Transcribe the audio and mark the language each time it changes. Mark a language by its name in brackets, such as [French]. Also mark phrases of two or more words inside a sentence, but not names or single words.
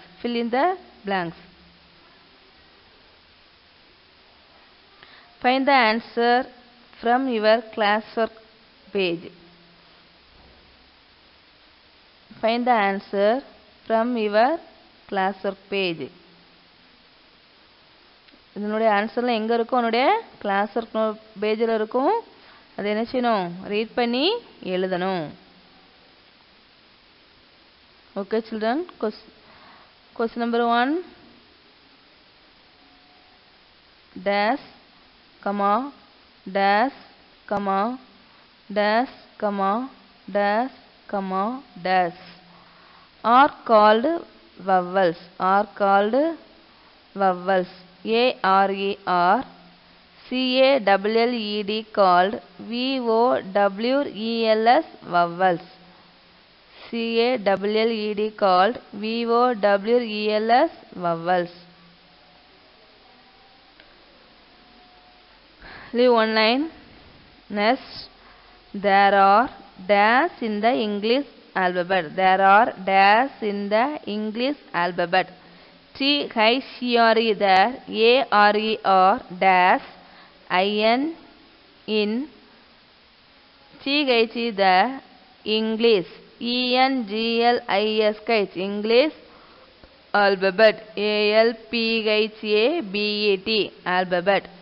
[English] Fill in the blanks. Find the answer from your classwork page. Find the answer from your classwork page. [Tamil] இதனுடைய ஆன்சர்லாம் எங்கே இருக்கும்? உன்னுடைய [English] class work page [Tamil] இருக்கும். அது என்ன செய்யணும்? ரீட் பண்ணி எழுதணும். [English] okay children. question number 1. dash, comma, dash, comma, dash, comma, dash, comma, dash are called vowels. Are called vowels. A-R-E-R, C-A-L-L-E-D called V-O-W-E-L-S vowels. C-A-L-L-E-D called V-O-W-E-L-S vowels. Leave one line. Next, there are dash in the English alphabet. There are dash in the English alphabet. T-H-E-R-E there, A-R-E-R dash, I-N, in TH the English ENGLISH English alphabet ALPHABET alphabet.